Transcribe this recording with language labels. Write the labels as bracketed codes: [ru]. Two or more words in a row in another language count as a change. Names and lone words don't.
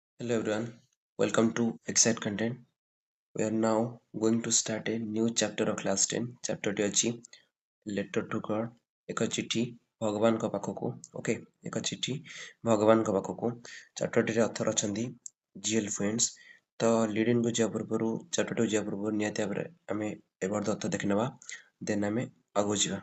[en] Hello everyone, welcome to Excite Content. We are now going to start a new chapter of class 10. [or] Chapter ଟି ଅଛି Letter to God, ଏକ ଚିଠି ଭଗବାନଙ୍କ ପାଖକୁ। ଓକେ, ଏକ ଚିଠି ଭଗବାନଙ୍କ ପାଖକୁ। ଚାପ୍ଟରଟିରେ ଅଥର ଅଛନ୍ତି ଜିଏଲ୍ ଫ୍ରେଣ୍ଡସ୍। ତ ଲିଡିଂକୁ ଯିବା ପୂର୍ବରୁ ଚାପ୍ଟରଟିକୁ ଯିବା ପୂର୍ବରୁ ନିହାତି ଭାବରେ ଆମେ [en] about the author [or] ଦେଖିନେବା, ଦେନ୍ ଆମେ ଆଗକୁ ଯିବା।